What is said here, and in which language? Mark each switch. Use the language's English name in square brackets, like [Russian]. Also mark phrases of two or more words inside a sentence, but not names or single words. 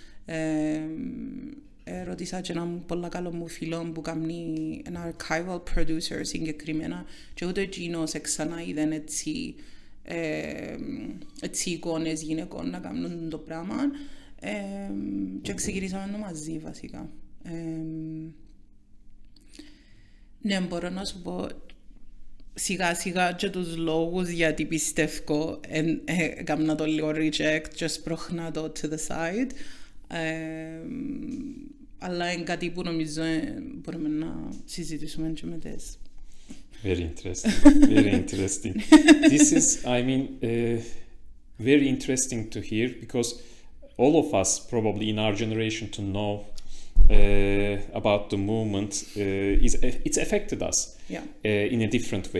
[Greek] Ρώτησα και έναν πολύ καλό μου φίλο που κάνει ένα [English] archival producer [Greek] συγκεκριμένα, και ούτε εκείνος ξανά είδαν έτσι εικόνες γυναικών να κάνουν το πράγμα, και ξεκινήσαμε το μαζί βασικά. Ναι, μπορώ να σου πω σιγά σιγά και τους λόγους γιατί πιστεύω έκανα το λίγο reject και σπρώχνα το [English] to the side, [Greek] αλλά είναι κάτι που νομίζω μπορούμε να συζητήσουμε και μετές. [English] Very interesting, very interesting. This is, I mean, very interesting to hear, because all of us probably in our generation to know about the movement, it's affected us in a different way.